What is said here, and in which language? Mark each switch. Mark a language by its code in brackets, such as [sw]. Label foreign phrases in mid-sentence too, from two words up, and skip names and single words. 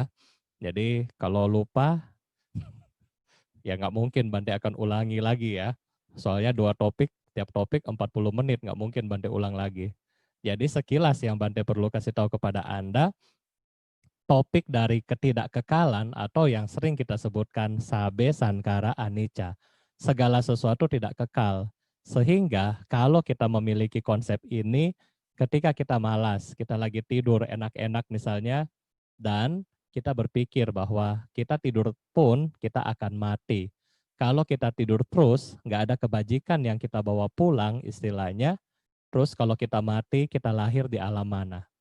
[id] Jadi kalau lupa, ya nggak mungkin Bante akan ulangi lagi ya. Soalnya dua topik, tiap topik 40 menit, nggak mungkin Bante ulang lagi. Jadi sekilas yang Bante perlu kasih tahu kepada Anda, topik dari ketidakkekalan atau yang sering kita sebutkan [pi] sabe sankara anicca. [id] Segala sesuatu tidak kekal. Sehingga kalau kita memiliki konsep ini, ketika kita malas, kita lagi tidur enak-enak misalnya, dan kita berpikir bahwa kita tidur pun kita akan mati. Kalau kita tidur terus, nggak ada kebajikan yang kita bawa pulang istilahnya, terus kalau kita mati, kita lahir di alam mana?